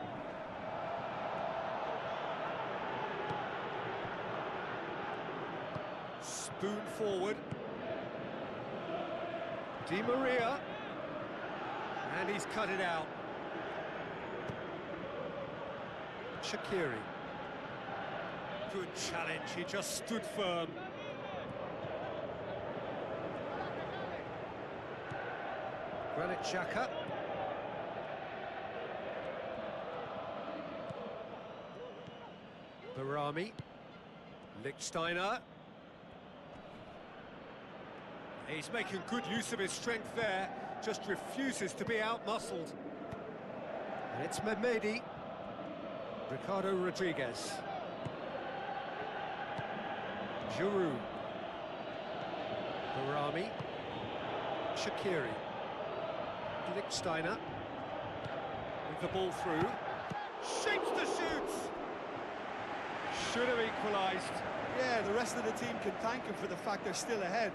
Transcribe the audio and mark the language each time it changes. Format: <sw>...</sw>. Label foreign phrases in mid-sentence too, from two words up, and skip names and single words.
<en>Spoon forward. Di Maria. And he's cut it out. Shaqiri. Good challenge, he just stood firm. Granit Xhaka. Barami. Lichtsteiner. He's making good use of his strength there, just refuses to be out-muscled. And it's Mehmedi. Ricardo Rodriguez. Giroud. Barami. Shaqiri. Lichtsteiner with the ball through, shapes to shoot, should have equalised. Yeah, the rest of the team can thank him for the fact they're still ahead.</en>